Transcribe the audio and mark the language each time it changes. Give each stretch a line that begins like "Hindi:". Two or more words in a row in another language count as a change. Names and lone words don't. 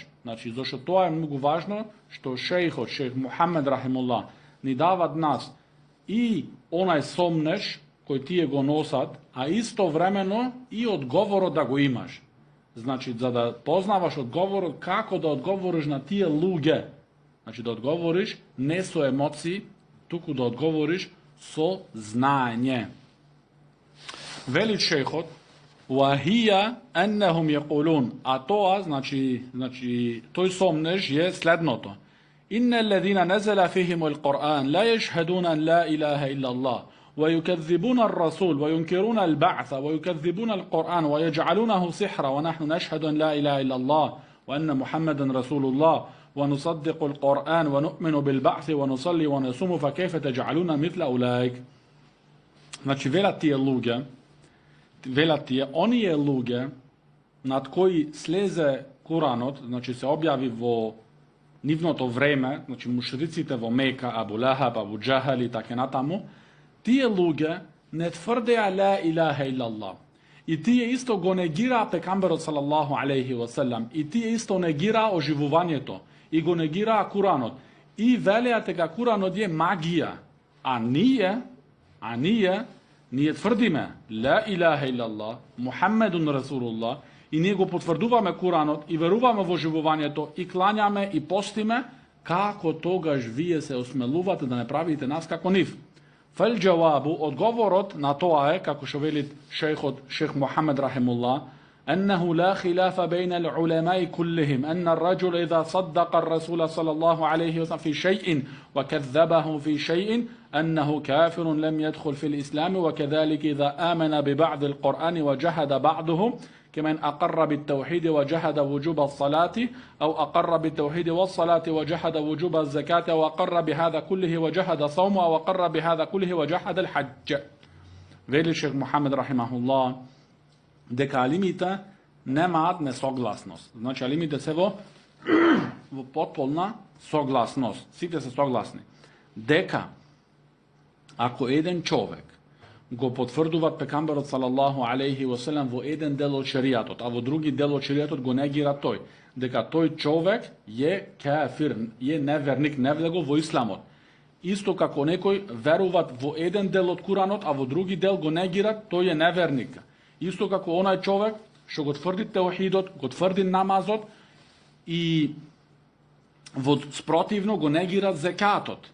Macedonian: Значи, зашто тоа е многу важно, што шејхот, шејх Мухаммед рахимуллах, ни дават нас и онај сомнеш кој тие го носат, а истовремено и одговорот да го имаш. Значи, за да познаваш одговорот, како да одговориш на тие луѓе. Значи, да одговориш не со емоции, туку да одговориш со знаење. Вели шејхот:
Arabic: وَهِيَ أَنَّهُمْ يَقُولُونَ,
Macedonian: а тоа, значи тој сомнеж е следното:
Arabic: إِنَّ الَّذِينَ نَزَلَ فِيهِمُ الْقُرْآنَ لَا يَشْهَدُونَ أَنْ لَا إِلَهَ إِلَّا اللَّهُ ويكذبون الرسول وينكرون البعث ويكذبون القرآن ويجعلونه سحرا ونحن نشهد أن لا إله إلا الله وأن محمدا رسول الله ونصدق القرآن ونؤمن بالبعث ونصلي ونصوم فكيف تجعلون مثل أولئك.
Macedonian: Значи, велат тие луѓе, оние луѓе над кои слезе Куранот, значи се објави во нивното време, значи мушриците во Мека, Абу Лахаб, Абу Џахал и така натаму, тие луѓе не тврдеа
Arabic: لا إله إلا الله.
Macedonian: И тие исто го негираа пекамберот
Arabic: صلى الله عليه وسلم,
Macedonian: и тие исто негираа оживувањето, и го негираа Куранот. И велеа дека Куранот е магија. А ние тврдиме
Arabic: لا إله إلا الله محمد رسول الله,
Macedonian: и ние го потврдуваме Куранот, и веруваме во оживувањето, и клањаме, и постиме, како тогаш вие се осмелувате да не правите нас како нив? فالجواب, одговорот на тоа е, како што велит шејхот шејх Мухаммед рахимуллах:
Arabic: أنه لا خلاف بين العلماء كلهم أن الرجل إذا صدق الرسول صلى الله عليه وسلم في شيء وكذبه في شيء أنه كافر لم يدخل في الإسلام، وكذلك إذا آمن ببعض القرآن وجحد بعضه كمن أقر بالتوحيد وجحد وجوب الصلاة، أو أقر بالتوحيد والصلاة وجحد وجوب الزكاة، أو أقر بهذا كله وجحد صومه، أو أقر بهذا كله وجحد الحج.
Macedonian: Вели шејх Мухаммед рахимахуллах дека алимите немаат несогласност. Значи алимите се во потполна согласност. Сите се согласни дека ако еден човек го потврдуваат пекамберот
Arabic: صلى الله عليه وسلم
Macedonian: во еден дел од шеријатот, а во други дел од шеријатот го негира тој, дека тој човек е кафир, е неверник, не влегол во исламот. Исто како некој веруваат во еден дел од Куранот, а во други дел го негират, тој е неверник. Исто како онај човек што го тврди теухидот, го тврди намазот и во спротивно го негират зекатот.